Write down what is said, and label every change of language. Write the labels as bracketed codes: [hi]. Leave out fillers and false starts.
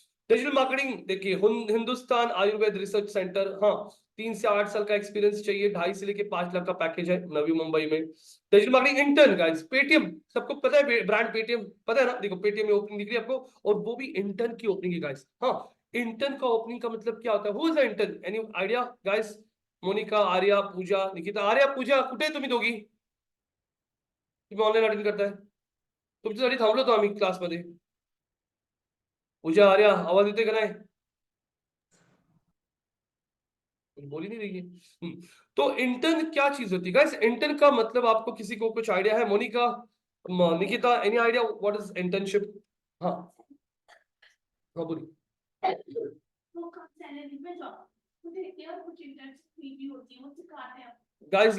[hi] Digital marketing देखिए Hindustan Ayurveda research centre, हाँ, 3 से 8 साल का एक्सपीरियंस चाहिए, 2.5 से लेके 5 लाख का पैकेज है नवी मुंबई में। Digital marketing intern guys, Paytm सबको पता है, ब्रांड पेटीएम पता है ना, देखो पेटीएम में ओपनिंग दिख रही है आपको, और वो भी इंटर्न की ओपनिंग है गाइस। हाँ, इंटर्न का ओपनिंग का मतलब क्या होता है, [en] Who is the intern, any idea guys. [hi] Monika, Arya, पूजा, निकिता। [mr] आर्या, पूजा कुठे तुम्ही दोघी, तुम्ही ऑनलाईन अटेंड करताय, तुमच्यासाठी थांबलो होतो आम्ही क्लासमध्ये। [hi] पूजा, आर्या, [mr] आवाज येतोय का नाही, [hi] कुछ बोल ही नहीं रही है। तो इंटर्न क्या चीज होती है गाइस, इंटर्न का मतलब आपको किसी को कुछ आइडिया है, Monika, Nikita, [en] Any idea what is internship. [hi] हाँ, हाँ बोलिए। वो कम सैलरी में जॉब देते हैं और कुछ इंटर्नशिप भी होती है, वो सिखाते हैं गाइस।